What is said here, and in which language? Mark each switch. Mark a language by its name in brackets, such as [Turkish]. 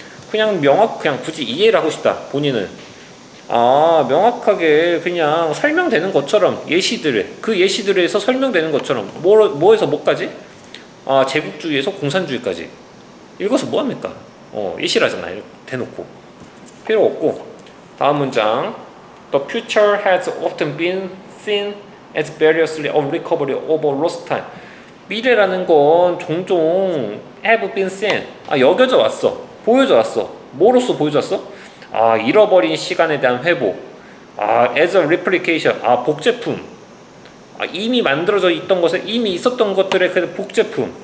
[Korean] 그냥 굳이 이해를 하고 싶다. 본인은. 명확하게 그냥 설명되는 것처럼 그 예시들에서 설명되는 것처럼 뭐에서 뭐까지? 제국주의에서 공산주의까지 읽어서 뭐합니까? 예시라잖아요. 대놓고 필요 없고. 다음 문장. [English] The future has often been seen as variously unrecoverable over lost time. [Korean] 미래라는 건 종종 [English] have been seen [Korean] 여겨져 왔어. 보여져 왔어. 뭐로써 보여져 왔어? 잃어버린 시간에 대한 회복. [English] as a replication. 복제품. [Korean] 이미 만들어져 있던 것에 이미 있었던 것들의 그 복제품.